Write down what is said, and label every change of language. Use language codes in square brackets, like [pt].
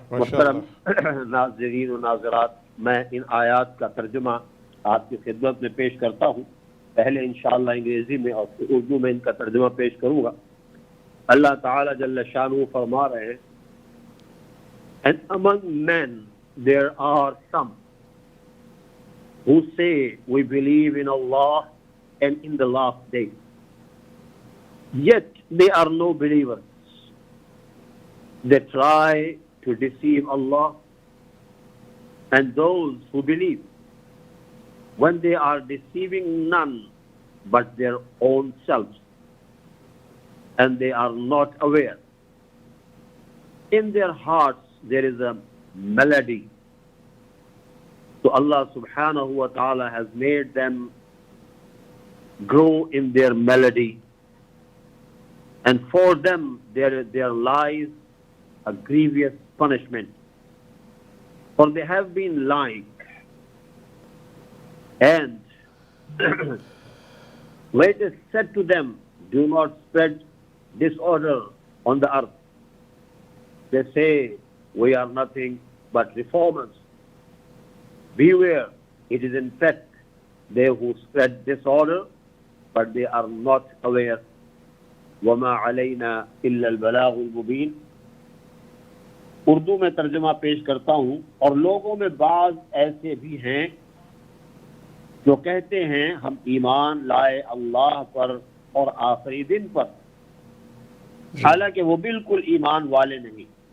[ur] محترم ناظرین و ناظرات، میں ان آیات کا ترجمہ آپ کی خدمت میں پیش کرتا ہوں۔ پہلے انشاءاللہ انگریزی میں اور پھر اردو میں ان کا ترجمہ پیش کروں گا۔ اللہ تعالیٰ جل شانہ فرما رہے ہیں، [en] And among men there are some who say we believe in Allah and in the last day, yet they are no believers. They try to deceive Allah and those who believe, when they are deceiving none but their own selves, and they are not aware. In their hearts there is a melody. So Allah subhanahu wa ta'ala has made them grow in their melody, and for them there lies a grievous punishment, for they have been lying. And when it is said to them do not spread disorder on the earth. They say, we are nothing but reformers. Beware, it is in fact they who spread disorder, but they are not aware. [ar] وَمَا عَلَيْنَا إِلَّا الْبَلَاغُ الْمُبِينَ. [ur] اردو میں ترجمہ پیش کرتا ہوں. اور لوگوں میں بعض ایسے بھی ہیں جو کہتے ہیں ہم ایمان لائے اللہ پر اور آخری دن پر، حالانکہ وہ بالکل ایمان والے نہیں،